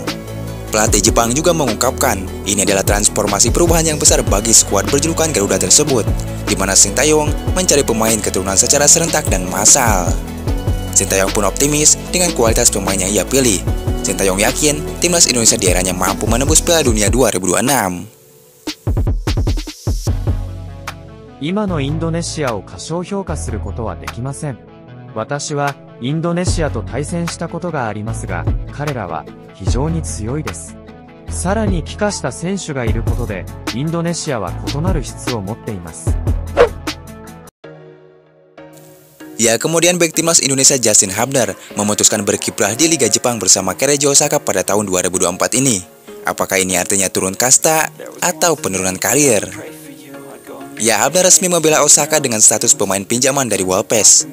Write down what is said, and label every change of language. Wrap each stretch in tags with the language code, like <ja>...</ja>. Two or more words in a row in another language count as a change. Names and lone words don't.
<id>Pelatih Jepang juga mengungkapkan, ini adalah transformasi perubahan yang besar bagi skuad berjulukan Garuda tersebut, di mana Sintayong mencari pemain keturunan secara serentak dan massal. Sintayong pun optimis dengan kualitas pemain yang ia pilih. Sintayong yakin timnas Indonesia di eranya mampu menembus Piala Dunia 2026.</id> <ja>今のインドネシアを過小評価することはできません。私はインドネシアと対戦したことがありますが、彼らは非常に強いです。さらに帰化した選手がいることで、インドネシアは異なる質を持っています。</ja> <id>Ya, kemudian bek timnas Indonesia Justin Hubner memutuskan berkiprah di Liga Jepang bersama Keiichi Osaka pada tahun 2024 ini. Apakah ini artinya turun kasta atau penurunan karir? Ya, Hubner resmi membela Osaka dengan status pemain pinjaman dari Walpes.</id>